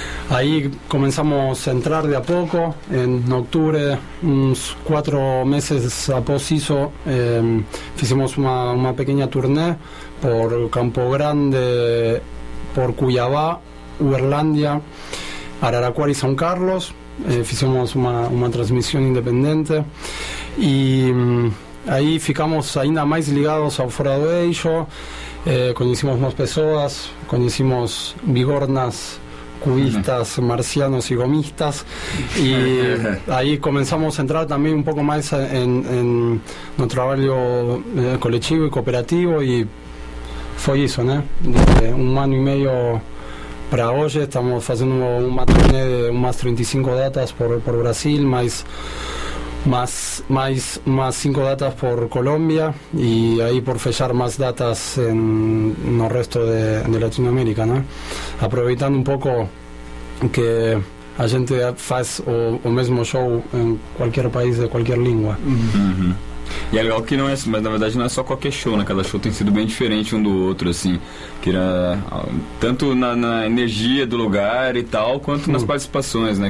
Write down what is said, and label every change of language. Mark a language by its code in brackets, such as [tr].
[pt] Aí começamos a entrar de a pouco. Em outubro, uns 4 meses após isso, fizemos uma pequena turnê por Campo Grande, por Cuiabá, Uberlândia, Araraquara e São Carlos. Fizemos uma transmissão independente. E aí ficamos ainda mais ligados ao Fora do Eixo. Conhecemos mais pessoas, conhecemos bigornas, [es] cubistas, marcianos y gomistas, y ahí comenzamos a entrar también un poco más en nuestro trabajo colectivo y cooperativo, y fue eso, ¿no? Desde un año y medio para hoy estamos haciendo una turné de unas 35 datas por Brasil, más 5 datas por Colombia, y ahí por fechar más datas en el resto de Latinoamérica, ¿no? [pt] Aproveitando [es] un poco [pt] que a gente faz o mesmo show em qualquer país, de qualquer língua. E é legal que não é, mas na verdade não é só qualquer show, né? Cada show tem sido bem diferente um do outro, assim. Que era, tanto na energia do lugar e tal, quanto nas participações, né?